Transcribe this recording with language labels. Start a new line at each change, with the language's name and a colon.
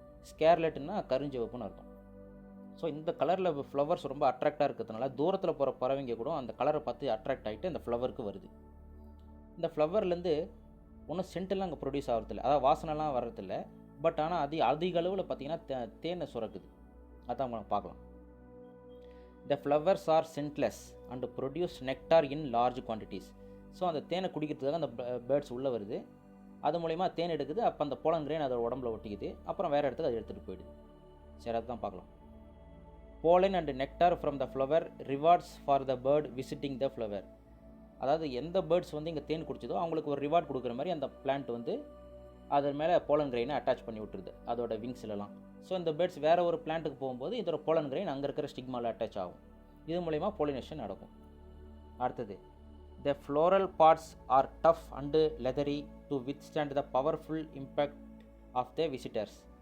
Tamil: ஸ்கேர்லெட்னா கருஞ்சிவப்புன்னு இருக்கும். ஸோ இந்த கலரில் ஃப்ளவர்ஸ் ரொம்ப அட்ராக்டாக இருக்கிறதுனால தூரத்தில் போகிற பறவைங்க கூட அந்த கலரை பார்த்து அட்ராக்ட் ஆகிட்டு அந்த ஃப்ளவருக்கு வருது. இந்த ஃப்ளவர்லேருந்து ஒன்றும் சென்டெல்லாம் அங்கே ப்ரொடியூஸ் ஆகிறதில்ல, அதாவது வாசனைலாம் வர்றதில்ல. பட் ஆனால் அதிக அளவில் பார்த்திங்கன்னா தேனை சுரக்குது. அதான் நம்ம பார்க்கலாம்.
English: The flowers are scentless and produce nectar in large quantities.
Tamil: So அந்த தேனை குடிக்கிறதுக்காக அந்த பேர்ட்ஸ் உள்ளே வருது. அது மூலயமா தேன் எடுக்குது. அப்போ அந்த போலன் கிரெயின் அதோட உடம்புல ஒட்டிக்குது. அப்புறம் வேறு இடத்துக்கு அதை எடுத்துகிட்டு போயிடுது. சரி, அதுதான் பார்க்கலாம்.
English: Pollen and nectar from the flower rewards for the bird visiting the flower.
Tamil: அதாவது எந்த பேர்ட்ஸ் வந்து இங்கே தேன் குடிச்சதோ அவங்களுக்கு ஒரு ரிவார்ட் கொடுக்குற மாதிரி அந்த பிளான்ட் வந்து அது மேலே போலன் கிரெயினை அட்டாச் பண்ணி விட்டுருது அதோட விங்ஸ்லலாம். ஸோ இந்த பேர்ட்ஸ் வேறு ஒரு பிளான்ட்டுக்கு போகும்போது இதோட போலன் கிரெயின் அங்கே இருக்கிற ஸ்டிக்மாவில் அட்டாச் ஆகும். இது மூலயமா பாலினேஷன் நடக்கும். அடுத்தது
English: The floral parts are tough and leathery to withstand the powerful impact of the visitors.